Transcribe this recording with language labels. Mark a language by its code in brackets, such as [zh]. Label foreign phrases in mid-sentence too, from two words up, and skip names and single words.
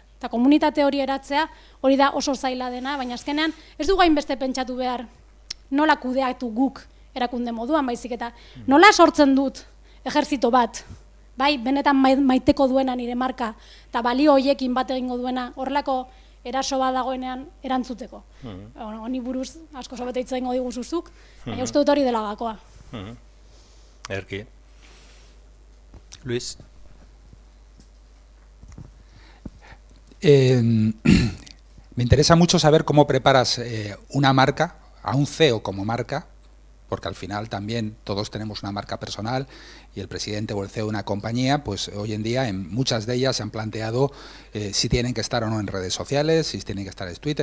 [eu] Eta komunitate hori eratzea, hori da oso zaila dena, baina azkenean ez du gainbeste pentsatu behar nola kudeatu guk erakunde moduan, baizik eta nola sortzen dut ejerzito bat, bai, benetan maiteko duena nire marka, eta balio hoiekin bat egingo duena, horrelako eraso bat dagoenean erantzuteko. Honi buruz asko sobete hitz egingo diguzuzuk, baina uste dut hori dela gakoa. Erki. Luis? [es] Me interesa mucho saber cómo preparas una marca, a un CEO como marca, porque al final también todos tenemos una marca personal y el presidente o el CEO de una compañía, pues hoy en día en muchas de ellas se han planteado si tienen que estar o no en redes sociales, si tienen que estar en Twitter.